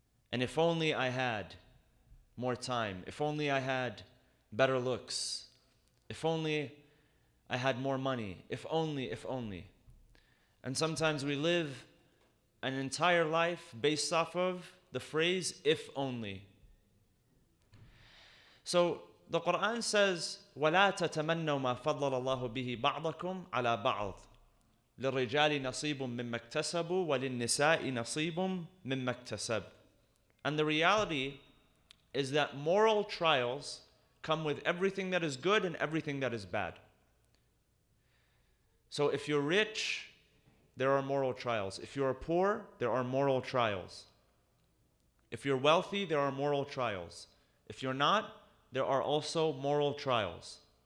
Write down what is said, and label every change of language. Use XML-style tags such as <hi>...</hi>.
<en>And if only I had more time, if only I had better looks, if only I had more money, if only. And sometimes we live an entire life based off of the phrase, if only. So the Quran says,</en> <ar>وَلَا تَتَمَنَّوْا مَا فَضَّلَ اللَّهُ بِهِ بَعْضَكُمْ عَلَى بَعْضٍ لِلرِّجَالِ نَصِيبٌ مِمَّا اكْتَسَبُوا وَلِلنِّسَاءِ نَصِيبٌ مِمَّا اكْتَسَبْ.</ar> <en>And the reality is that moral trials come with everything that is good and everything that is bad. So if you're rich, there are moral trials. If you're poor, there are moral trials. If you're wealthy, there are moral trials. If you're not, there are also moral trials.</en>